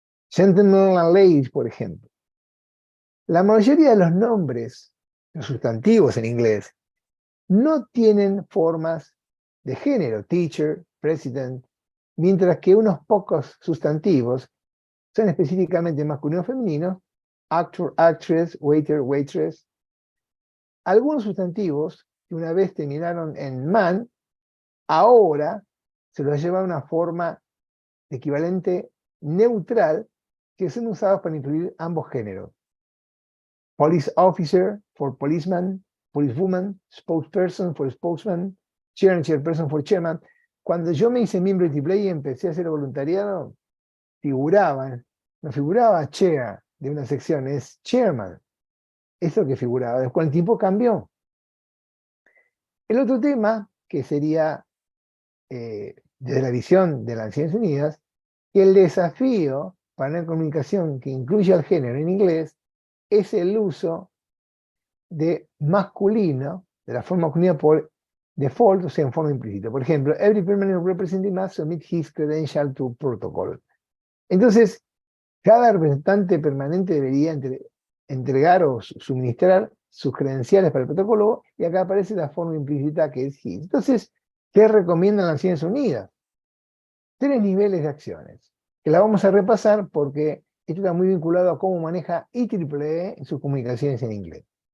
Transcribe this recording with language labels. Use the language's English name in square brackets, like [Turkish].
[English] Gentlemen and ladies, [Spanish] por ejemplo. La mayoría de los nombres, los sustantivos en inglés, no tienen formas de género, teacher, president, mientras que unos pocos sustantivos son específicamente masculino o femenino, actor, actress, waiter, waitress. Algunos sustantivos que una vez terminaron en man, ahora se los lleva a una forma equivalente neutral que son usados para incluir ambos géneros. [English] Police officer for policeman, policewoman, spokesperson for spokesman, chair and chairperson for chairman. [Spanish] cuando yo me hice miembro de AAA y empecé a hacer voluntariado, no figuraba chair de una sección, es chairman. Eso que figuraba. Después el tiempo cambió. El otro tema, que sería desde la visión de las Naciones Unidas, que el desafío para una comunicación que incluya el género en inglés es el uso de masculino, de la forma masculina por default, o sea, en forma implícita. Por ejemplo, [English] every permanent representative must submit his credential to protocol. [Spanish] Entonces, cada representante permanente debería entregar o suministrar sus credenciales para el protocolo, y acá aparece la forma implícita que es his. Entonces, ¿qué recomiendan las Naciones Unidas? 3 niveles de acciones, que la vamos a repasar porque esto está muy vinculado a cómo maneja IEEE en sus comunicaciones en inglés.